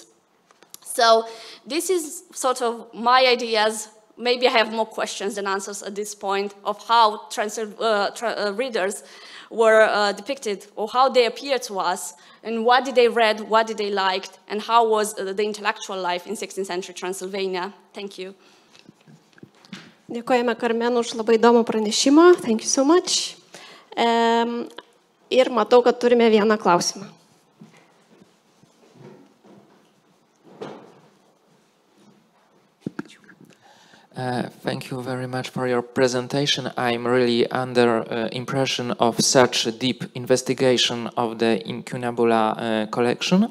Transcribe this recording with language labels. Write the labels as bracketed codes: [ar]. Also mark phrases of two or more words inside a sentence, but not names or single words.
[en] So this is sort of my ideas. Maybe I have more questions than answers at this point of how readers were depicted, or how they appear to us, and what did they read, what did they like, and how was the intellectual life in 16th century Transylvania. Thank you. [lt] Dėkojame Carmen už labai įdomų pranešimą. [en] Thank you so much. [lt] Ir matau, kad turime vieną klausimą. [en] Thank you very much for your presentation. I'm really under impression of such a deep investigation of the incunabula collection.